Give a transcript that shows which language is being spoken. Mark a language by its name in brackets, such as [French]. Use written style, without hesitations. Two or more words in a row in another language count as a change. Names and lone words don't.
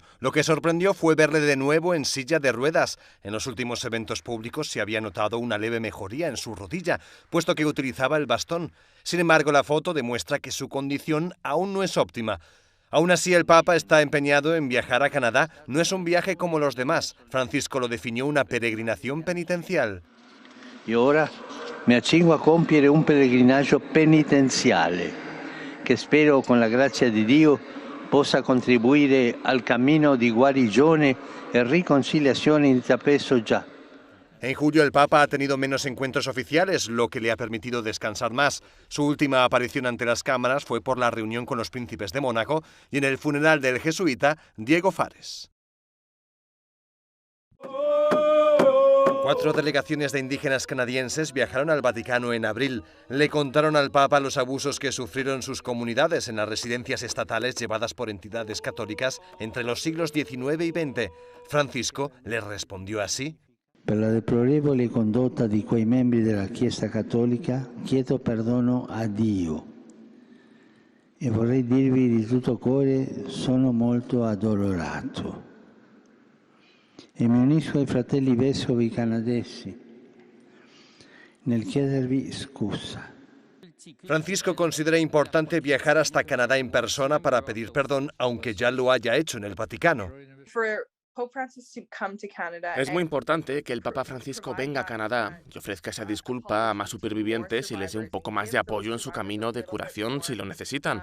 [Spanish] Lo que sorprendió fue verle de nuevo en silla de ruedas. En los últimos eventos públicos se había notado una leve mejoría en su rodilla, puesto que utilizaba el bastón. Sin embargo, la foto demuestra que su condición aún no es óptima. Aún así, el Papa está empeñado en viajar a Canadá. No es un viaje como los demás. Francisco lo definió una peregrinación penitencial. [Italian] Y ahora me accingo a compiere un peregrinaggio penitenziale che spero con la grazia di Dio possa contribuire al cammino di guarigione e riconciliazione intrapreso già. [Spanish] En julio el Papa ha tenido menos encuentros oficiales, lo que le ha permitido descansar más. Su última aparición ante las cámaras fue por la reunión con los príncipes de Mónaco y en el funeral del jesuita Diego Fares. 4 delegaciones de indígenas canadienses viajaron al Vaticano en abril. Le contaron al Papa los abusos que sufrieron sus comunidades en las residencias estatales llevadas por entidades católicas entre los siglos XIX y XX. Francisco les respondió así: [Italian] Per la deplorevole condotta di quei membri della Chiesa Cattolica chiedo perdono a Dio e vorrei dirvi di tutto cuore sono molto addolorato e mi unisco ai fratelli vescovi canadesi nel chiedervi scusa. [Spanish] Francisco considera importante viajar hasta Canadá en persona para pedir perdón, aunque ya lo haya hecho en el Vaticano. Es muy importante que el Papa Francisco venga a Canadá y ofrezca esa disculpa a más supervivientes y les dé un poco más de apoyo en su camino de curación si lo necesitan.